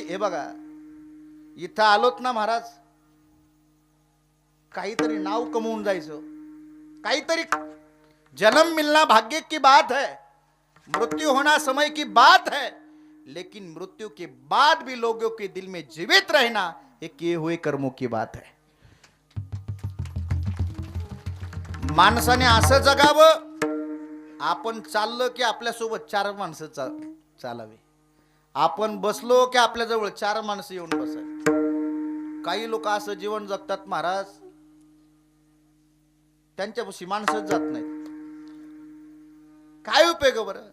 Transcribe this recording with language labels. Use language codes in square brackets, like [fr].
[mr] हे बघा इथं आलोत ना महाराज, काहीतरी नाव कमवून जायचं, काहीतरी. [hi] जन्म मिलना भाग्य की बात है, मृत्यु होना समय की बात है, लेकिन मृत्यु के बाद भी लोगों के दिल में जीवित रहना ये किए हुए कर्मों की बात है. [mr] माणसाने असं जगावं, आपण चाललो की आपल्यासोबत 4 माणसं चालावे. आपण बसलो की आपल्याजवळ 4 माणसं येऊन बसावे. काही लोक असं जीवन जगतात महाराज, त्यांच्यापाशी माणसंच जात नाहीत. काय उपयोग बरं.